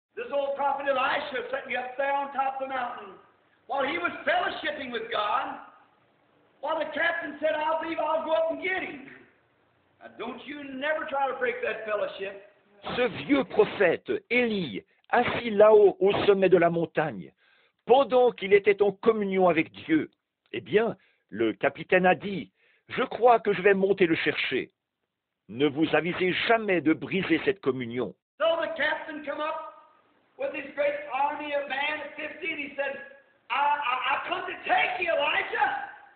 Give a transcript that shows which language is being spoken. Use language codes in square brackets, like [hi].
[en] This old prophet Elisha sitting up there on top of the mountain while he was fellowshipping with God, while the captain said, I believe I'll go up and get him. Now, don't you never try to break that fellowship. [fr] Ce vieux prophète, Élie, assis là-haut au sommet de la montagne, pendant qu'il était en communion avec Dieu, eh bien, le capitaine a dit, je crois que je vais monter le chercher. Ne vous avisez jamais de briser cette communion. [en] So the captain come up with his great army of men at 50, and he said, I come to take you, Elijah.